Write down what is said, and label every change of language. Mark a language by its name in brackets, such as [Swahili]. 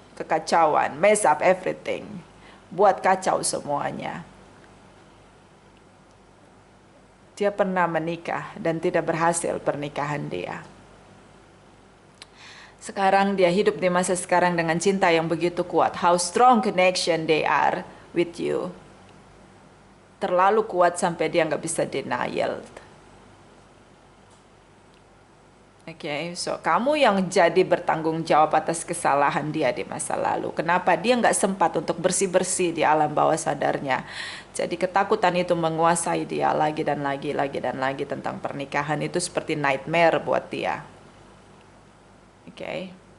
[Indonesian] Kekacauan, [English] mess up everything. [Indonesian] Buat kacau semuanya. Dia pernah menikah dan tidak berhasil pernikahan dia. Sekarang dia hidup di masa sekarang dengan cinta yang begitu kuat. [English] How strong connection they are with you. [Indonesian] Terlalu kuat sampai dia nggak bisa denial. Oke, so kamu yang jadi bertanggung jawab atas kesalahan dia di masa lalu. Kenapa dia nggak sempat untuk bersih-bersih di alam bawah sadarnya? Jadi ketakutan itu menguasai dia lagi dan lagi tentang pernikahan itu seperti nightmare buat dia. Oke.